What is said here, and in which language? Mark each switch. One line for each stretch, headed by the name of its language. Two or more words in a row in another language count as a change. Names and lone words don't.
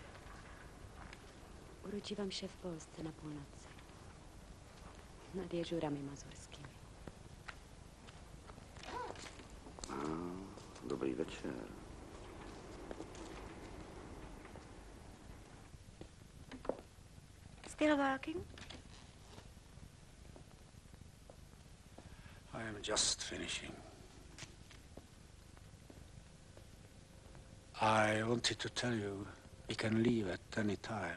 Polish: Urodziłam się w Polsce na północy. Nad jeziorami mazurskimi.
Czech: Dobrý večer.
English: Still working? I am just finishing. I wanted to tell you we can leave at any time.